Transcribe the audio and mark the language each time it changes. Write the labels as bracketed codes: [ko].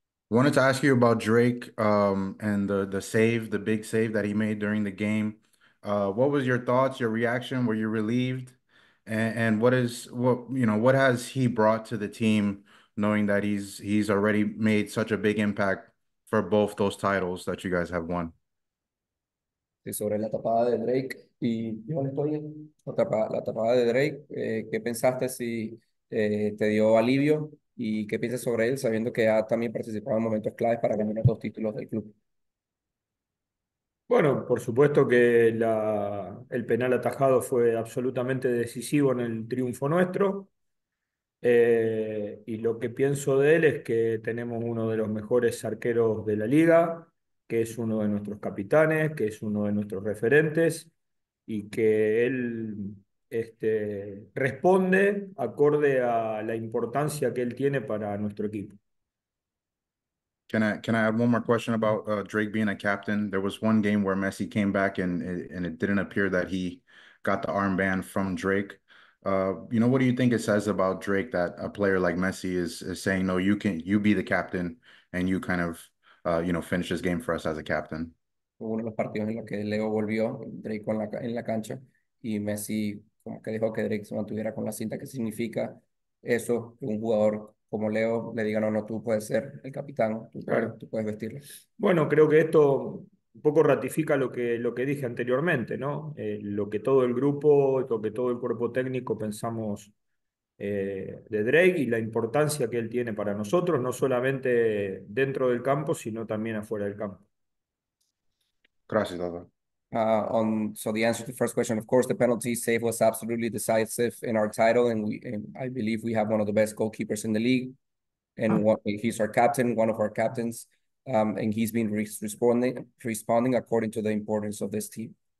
[en] Wanted to ask you about Drake and the big save that he made during the game. What was your thoughts, your reaction? Were you relieved? And what has he brought to the team, knowing that he's already made such a big impact for both those titles that you guys have won? [es] Sobre la tapada de Drake y yo le estoy la tapada de Drake, ¿qué pensaste si te dio alivio y qué piensas sobre él sabiendo que ha también participado en momentos claves para ganar los dos títulos del club? Bueno, por supuesto que el penal atajado fue absolutamente decisivo en el triunfo nuestro. Y lo que pienso de él es que tenemos uno de los mejores arqueros de la liga, que es uno de nuestros capitanes, que es uno de nuestros referentes y que él responde acorde a la importancia que él tiene para nuestro equipo. Can I add one more question about Drake being a captain? There was one game where Messi came back and it didn't appear that he got the armband from Drake. What do you think it says about Drake that a player like Messi is saying, no, you be the captain and you kind of finish this game for us as a captain? Fue uno de los partidos en los que Leo volvió, Drake en la cancha, y Messi como que dejó que Drake se mantuviera con la cinta. ¿Qué significa eso? Que un jugador como Leo le diga, no, no, tú puedes ser el capitán, Claro. tú puedes vestirlo. Bueno, creo que esto un poco ratifica lo que dije anteriormente, ¿no? Lo que todo el grupo, lo que todo el cuerpo técnico pensamos de Drake y la importancia que él tiene para nosotros, no solamente dentro del campo, sino también afuera del campo. Gracias, Tata. [en] So the answer to the first question, of course, the penalty save was absolutely decisive in our title, and I believe we have one of the best goalkeepers in the league, and he's our captain, one of our captains, and he's been responding according to the importance of this team.